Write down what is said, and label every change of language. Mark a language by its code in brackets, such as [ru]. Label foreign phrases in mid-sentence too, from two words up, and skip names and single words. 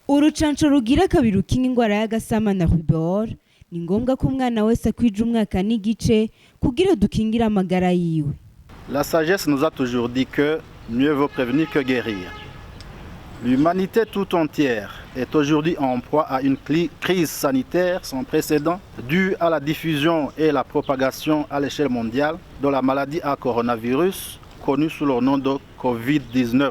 [rn] Urucanco rugira kabiri rukinga ingwara y'agasama na rubor ni ngombwa ko umwana wese akwije umwaka n'igice kugira dukingire amagara yiwe. [fr] La sagesse nous a toujours dit que mieux vaut prévenir que guérir. L'humanité tout entière est aujourd'hui en proie à une crise sanitaire sans précédent due à la diffusion et la propagation à l'échelle mondiale de la maladie à coronavirus connue sous le nom de Covid-19.